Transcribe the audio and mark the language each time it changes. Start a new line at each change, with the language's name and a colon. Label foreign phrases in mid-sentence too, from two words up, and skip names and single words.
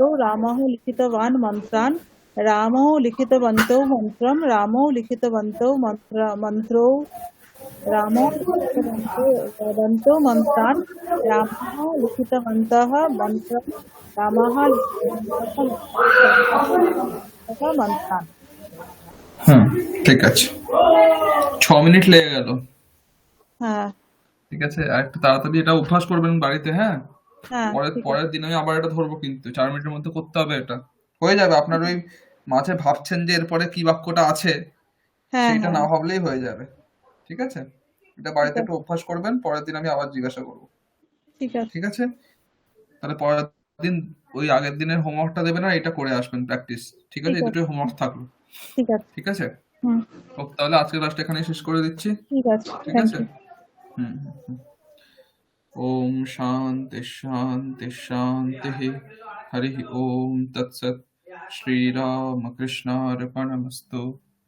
Sanskrit: रामः लिखितवान् मन्त्रान् रामो लिखितवन्तौ मन्त्रं रामो लिखितवन्तौ मन्त्रो रामो लिखितवन्तौ मन्त्रान् रामः लिखितवन्तः मन्त्रं रामः लिखितवन्तः मन्त्रान्
Bangla: ঠিক আছে 6 মিনিট লেগে গেল হ্যাঁ ঠিক আছে আর একটু তাড়াতাড়ি এটা অভ্যাস করবেন বাড়িতে হ্যাঁ হ্যাঁ ঠিক পরের আছে দিন আমি আবার এটা ধরবো কিন্তু 4 মিনিটের মধ্যে করতে হবে এটা হয়ে যাবে আপনার ওই মাঝে ভাবছেন যে এরপরে কি বাক্যটা আছে হ্যাঁ সেইটা না হ্যাঁ ভাবলেই হয়ে যাবে ঠিক আছে এটা ঠিক বাড়িতে আছে একটু অভ্যাস করবেন পরের দিন আমি আবার জিজ্ঞাসা করবো ঠিক আছে ঠিক আছে তাহলে পরের দিন ওই আগের দিনের হোমওয়ার্কটা দেবেন আর এটা করে আসবেন প্র্যাকটিস ঠিক আছে ঠিক এই আছে দুটোই হোমওয়ার্ক থাকলো ঠিক আছে ঠিক আছে হুম তাহলে আজকে ক্লাসটা এখানেই শেষ করে দিচ্ছি ঠিক আছে ঠিক থ্যাংক আছে ইউ হুম হুম, হুম।
Sanskrit: ओम शांति शांति शांति हरि ओम तत्सत श्री राम कृष्णार्पणमस्तु